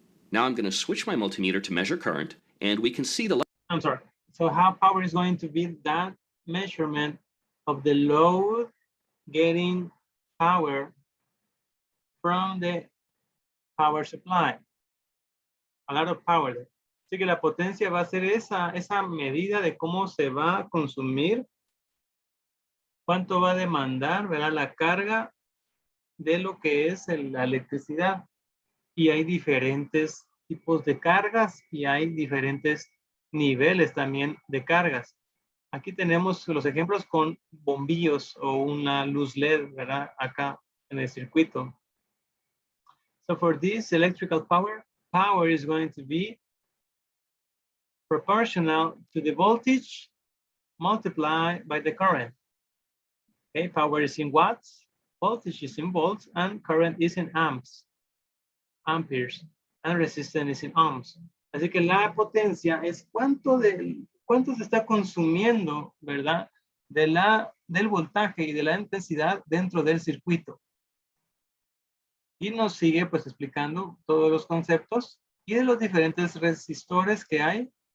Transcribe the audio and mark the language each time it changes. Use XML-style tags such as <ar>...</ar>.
<en>Now I'm going to switch my multimeter to measure current, and we can see the I'm sorry. So how power is going to be that measurement of the load getting power from the power supply. A lot of power there.</en> <es>Así que la potencia va a ser esa medida de cómo se va a consumir, cuánto va a demandar, ¿verdad? La carga de lo que es la electricidad. Y hay diferentes tipos de cargas y hay diferentes niveles también de cargas. Aquí tenemos los ejemplos con bombillos o una luz LED, ¿verdad? Acá en el circuito.</es> <en>So for this electrical power is going to be proportional to the voltage multiplied by the current. Okay, power is in watts, voltage is in volts, and current is in amperes, and resistance is in ohms.</en> <es>Así que la potencia es cuánto se está consumiendo, ¿verdad? Del voltaje y de la intensidad dentro del circuito. Y nos sigue pues explicando todos los conceptos y de los diferentes resistores que hay.</es>